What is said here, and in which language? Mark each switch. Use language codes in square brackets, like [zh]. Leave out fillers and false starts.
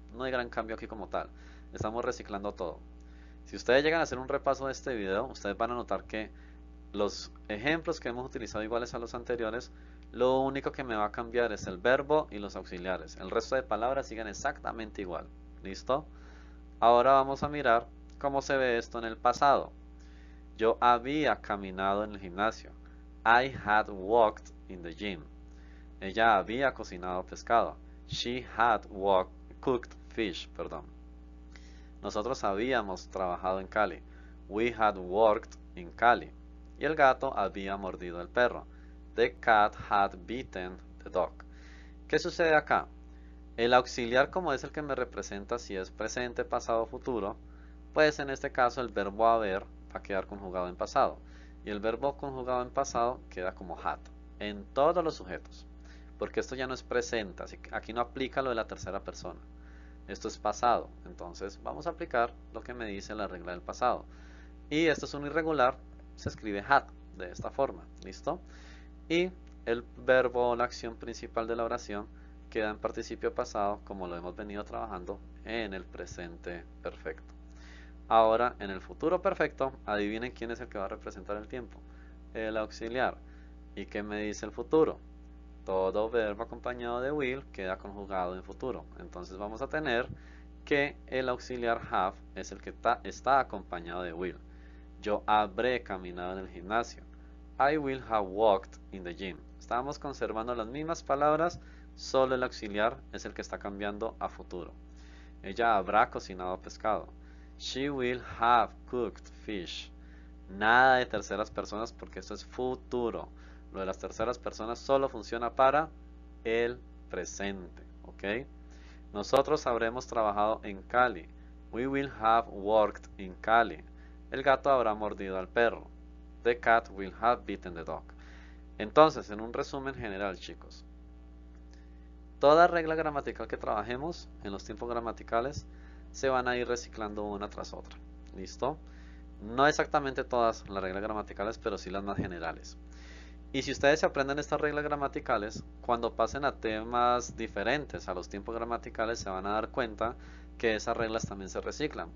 [es] No hay gran cambio aquí como tal, estamos reciclando todo. Si ustedes llegan a hacer un repaso de este video, ustedes van a notar que los ejemplos que hemos utilizado iguales a los anteriores, lo único que me va a cambiar es el verbo y los auxiliares. El resto de palabras siguen exactamente igual. ¿Listo? Ahora vamos a mirar cómo se ve esto en el pasado. Yo había caminado en el gimnasio. [en] I had walked in the gym. [es] Ella había cocinado pescado. [en] She had cooked fish, perdón. [es] Nosotros habíamos trabajado en Cali. [en] We had worked in Cali. [es] Y el gato había mordido al perro. [en] The cat had bitten the dog. [es] ¿Qué sucede acá? El auxiliar, como es el que me representa si es presente, pasado o futuro, pues en este caso el verbo haber va a quedar conjugado en pasado. Y el verbo conjugado en pasado queda como had en todos los sujetos. Porque esto ya no es presente, así que aquí no aplica lo de la tercera persona. Esto es pasado, entonces vamos a aplicar lo que me dice la regla del pasado. Y esto es un irregular, se escribe had de esta forma, ¿listo? Y el verbo o la acción principal de la oración queda en participio pasado, como lo hemos venido trabajando en el presente perfecto. Ahora, en el futuro perfecto, adivinen quién es el que va a representar el tiempo. El auxiliar. ¿Y qué me dice el futuro? Todo verbo acompañado de will queda conjugado en futuro. Entonces vamos a tener que el auxiliar have es el que está acompañado de will. Yo habré caminado en el gimnasio. [en] I will have walked in the gym. [es] Estamos conservando las mismas palabras, solo el auxiliar es el que está cambiando a futuro. Ella habrá cocinado pescado. [en] She will have cooked fish. [es] Nada de terceras personas porque esto es futuro. Lo de las terceras personas solo funciona para el presente, ¿ok? Nosotros habremos trabajado en Cali. [en] We will have worked in Cali. [es] El gato habrá mordido al perro. [en] The cat will have bitten the dog. [es] Entonces, en un resumen general, chicos, toda regla gramatical que trabajemos en los tiempos gramaticales se van a ir reciclando una tras otra. ¿Listo? No exactamente todas las reglas gramaticales, pero sí las más generales. Y si ustedes se aprenden estas reglas gramaticales, cuando pasen a temas diferentes a los tiempos gramaticales, se van a dar cuenta que esas reglas también se reciclan.